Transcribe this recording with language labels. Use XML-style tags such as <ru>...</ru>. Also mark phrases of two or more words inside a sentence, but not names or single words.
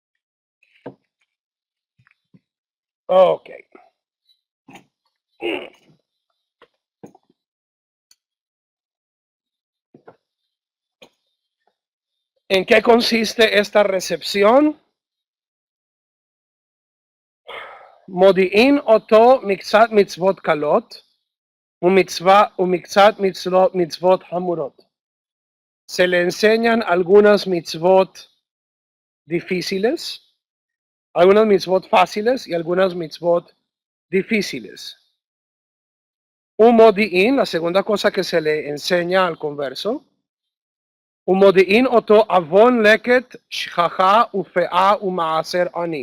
<es>Ok. ¿En qué consiste esta recepción?</es> <he>מודיעין אותו מקצת מצוות קלות ומקצת מצוות חמורות.</he> <es>Se le enseñan algunas mitzvot difíciles, algunas mitzvot fáciles y algunas mitzvot difíciles. Un modi'in, la segunda cosa que se le enseña al converso, un</es> <he>מודיעין אותו עוון לקט שכחה ופאה ומעשר עני.</he>